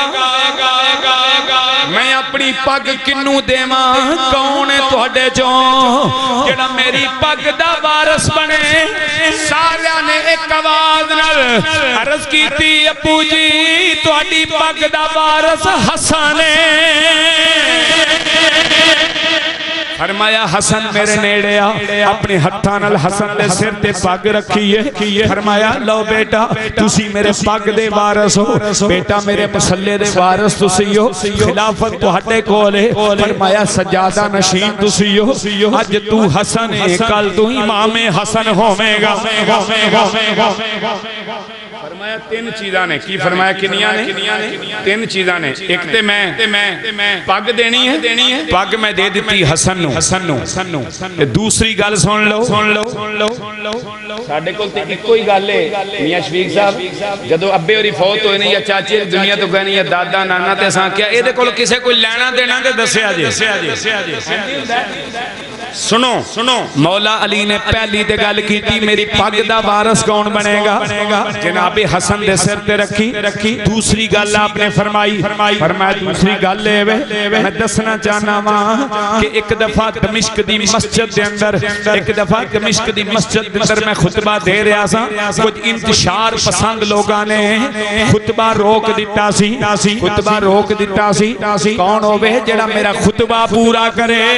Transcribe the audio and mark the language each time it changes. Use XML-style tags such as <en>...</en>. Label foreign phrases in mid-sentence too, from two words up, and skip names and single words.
<pa>میں اپنی پگ کنوں دیواں کون ہے تہاڈے چوں جڑا میری پگ دا وارث بنے سارے نے ایک آواز نال عرض کیتی ابو جی تہاڈی پگ دا وارث حسن فرمایا حسن میرے نیڑے آ اپنے ہتھاں نال حسن دے سر تے پگ رکھیے فرمایا لو بیٹا تسی میرے پگ دے وارث ہو بیٹا میرے مسلے دے وارث تسی ہو خلافت تہاڈے کول ہے فرمایا سجادہ نشین تسی ہو اج تو حسن ہے کل تو امام حسن ہوے گا فرمایا تین چیزاں نے کی فرمایا کنیاں نے تین چیزاں نے ایک تے میں پگ دینی ہے پگ میں دے دیتی حسن نو دوسری گل سن لو ساڈے کول تے اکو ہی گل ہے میاں شفیق صاحب جدو ابے ہوری فوت ہوئے نے یا چاچے دنیا تو گئے نے یا دادا نانا تے اساں کیا اے دے کول کسے کوئی لینا دینا تے دسیا جی سنو مولا علی نے پہلی تے گل کیتی میری پگ دا وارث کون بنے گا جناب حسن دے سر تے رکھی دوسری گل آپ نے فرمایا دوسری گل لے میں دسنا چاہنا ماں کہ ایک دفعہ دمشق دی مسجد دے اندر میں خطبہ دے رہا سا کچھ انتشار پسند لوگاں نے خطبہ روک دیتا سی کون ہوئے جڑا میرا خطبہ پورا کرے</pa>